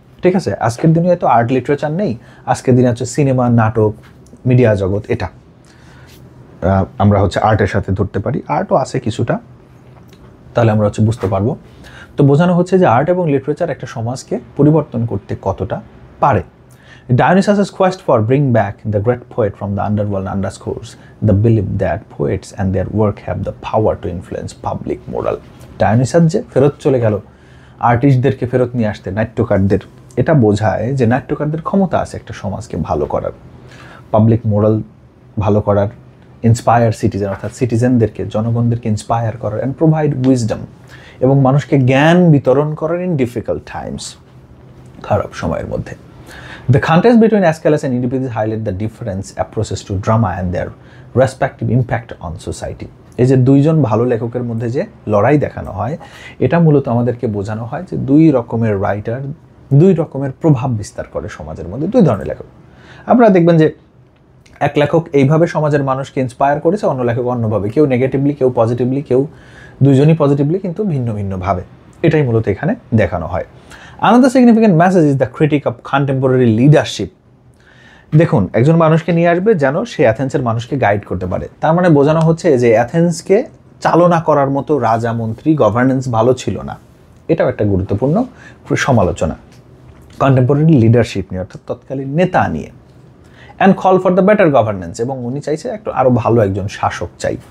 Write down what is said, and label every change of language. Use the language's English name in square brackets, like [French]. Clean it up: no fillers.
[Bangla] ঠিক আছে, আজকের দিনে তো আর্ট লিটারেচার নেই, আজকের দিনে হচ্ছে সিনেমা, নাটক, মিডিয়া জগৎ, এটা আমরা হচ্ছে আর্টের সাথে ধরতে পারি, আর্টও আছে কিছুটা, তাহলে আমরা হচ্ছে বুঝতে পারবো। তো বোঝানো হচ্ছে যে আর্ট এবং লিটারেচার একটা সমাজকে পরিবর্তন করতে কতটা পারে। [English] Dionysus' quest for bring back the great poet from the underworld underscores the belief that poets and their work have the power to influence public moral. [Bangla] Dionysus যে ফেরত চলে গেল আর্টিস্টদেরকে ফেরত নিয়ে আসতে, নাট্যকারদের, এটা বোঝায় যে নাট্যকারদের ক্ষমতা আছে একটা সমাজকে ভালো করার, পাবলিক মোরাল ভালো করার, [English] inspire citizen [Bangla] অর্থাৎ সিটিজেনদেরকে, জনগণদেরকে ইন্সপায়ার করার, [English] and provide wisdom, [Bangla] এবং মানুষকে জ্ঞান বিতরণ করার [English] in difficult times, [Bangla] খারাপ সময়ের মধ্যে। [English] The contest between Aeschylus and Euripides highlight the different approaches to drama and their respective impact on society. [Bangla] এই যে দুইজন ভালো লেখকের মধ্যে যে লড়াই দেখানো হয়, এটা মূলত আমাদেরকে বোঝানো হয় যে দুই রকমের রাইটার দুই রকমের প্রভাব বিস্তার করে সমাজের মধ্যে, দুই ধরনের লেখক। আপনারা দেখবেন যে এক লেখক এইভাবে সমাজের মানুষকে ইন্সপায়ার করেছে, অন্য লেখক অন্যভাবে, কেউ নেগেটিভলি, কেউ পজিটিভলি, কেউ দুইজনই পজিটিভলি, কিন্তু ভিন্ন ভিন্নভাবে, এটাই মূলত এখানে দেখানো হয়। [English] Another significant message is the critic of contemporary leadership. [Bangla] দেখুন, একজন মানুষকে নিয়ে আসবে যেন সে অ্যাথেন্সের মানুষকে গাইড করতে পারে, তার মানে বোঝানো হচ্ছে যে অ্যাথেন্সকে চালনা করার মতো রাজা মন্ত্রী, গভর্নেন্স ভালো ছিল না, এটাও একটা গুরুত্বপূর্ণ সমালোচনা। কন্টেম্পোরারি লিডারশিপ নিয়ে, অর্থাৎ তৎকালীন নেতা নিয়ে। [English] and call for the better governance, [Bangla] এবং উনি চাইছে একটু আরও ভালো একজন শাসক চাই।